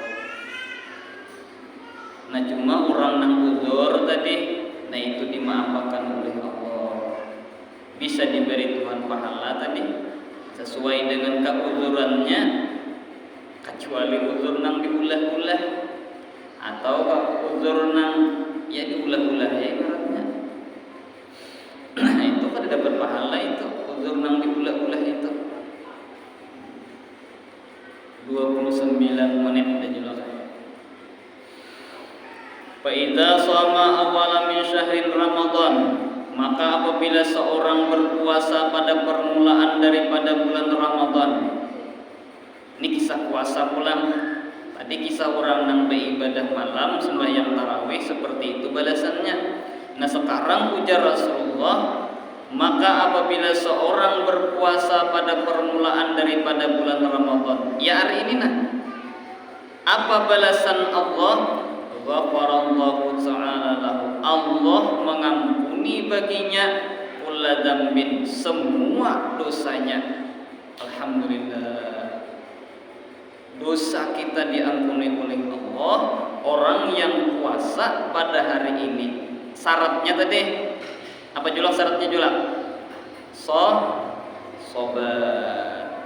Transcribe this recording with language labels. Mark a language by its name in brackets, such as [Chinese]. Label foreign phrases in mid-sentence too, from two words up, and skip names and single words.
[Banjar] Nah cuma orang nang uzur tadi, nah itu dimaafkan oleh Allah, bisa diberi Tuhan pahala tadi sesuai dengan keuzurannya, kecuali uzur nang diulah-ulah atau uzur nang ya diulah-ulah ya ibaratnya. Nah itu kan dapat pahala itu, uzur nang diulah-ulah itu 29 menit dan juga. [Arabic] فإذا صام أول من شهر رمضان, [Banjar] Maka apabila seorang berpuasa pada permulaan daripada bulan Ramadan, ini kisah puasa pulang. Tadi kisah orang yang beribadah malam sembahyang tarawih, seperti itu balasannya. Nah sekarang ujar Rasulullah, maka apabila seorang berpuasa pada permulaan daripada bulan Ramadan, ya hari ini nah, apa balasan Allah? [Arabic] غفر الله تعالى له, [Banjar] Allah mengampuni baginya [Arabic] كل ذنب, [Banjar] semua dosanya. Alhamdulillah, dosa kita diampuni oleh Allah. Orang yang puasa pada hari ini, syaratnya tadi apa julak? Syaratnya julak sabar.